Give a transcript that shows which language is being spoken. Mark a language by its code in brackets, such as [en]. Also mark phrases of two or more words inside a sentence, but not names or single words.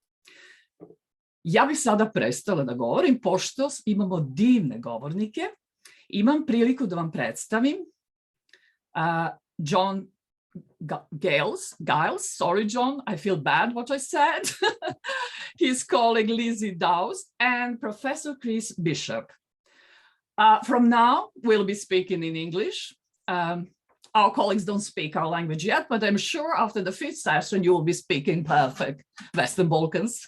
[sr] Ja bih sada prestala da govorim, pošto imamo divne govornike. Imam priliku da vam predstavim [en] John Giles, sorry John, I feel bad what I said, his colleague Lizzie Dawes, and Professor Chris Bishop. From now, we'll be speaking in English. Our colleagues don't speak our language yet, but I'm sure after the 5th session, you will be speaking perfect Western Balkans.